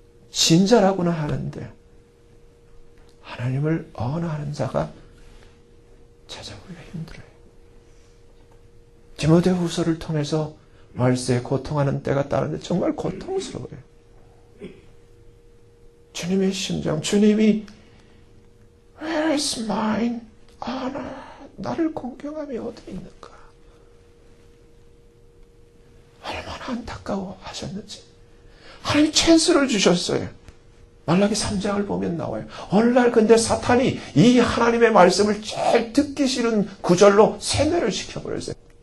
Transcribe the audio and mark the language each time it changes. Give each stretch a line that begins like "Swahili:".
Korean: 신자라고는 하는데 하나님을 언어하는 자가 찾아보기가 힘들어요. 디모데후서를 통해서 말세에 고통하는 때가 따르는데 정말 고통스러워요. 주님의 심정, 주님이
English: Where is mine honor?
Korean: 나를 공경함이 어디 있는가? 얼마나 안타까워 하셨는지. 하나님 찬스를 주셨어요. 말라기 3장을 보면 나와요. 어느 날 근데 사탄이 이 하나님의 말씀을 제일 듣기 싫은 구절로 세뇌를 시켜버렸어요.